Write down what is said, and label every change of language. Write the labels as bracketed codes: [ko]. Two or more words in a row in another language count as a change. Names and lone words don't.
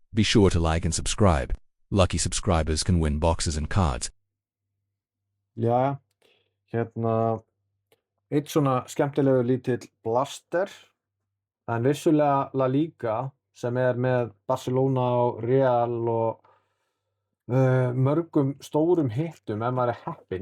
[en] Be sure to like and subscribe. Lucky subscribers can win boxes and cards. [is] Já, eitt svona skemmtilegu lítill blaster, en vissulega La Liga sem með Barcelona og Real og mörgum stórum hittum ef maður heppinn.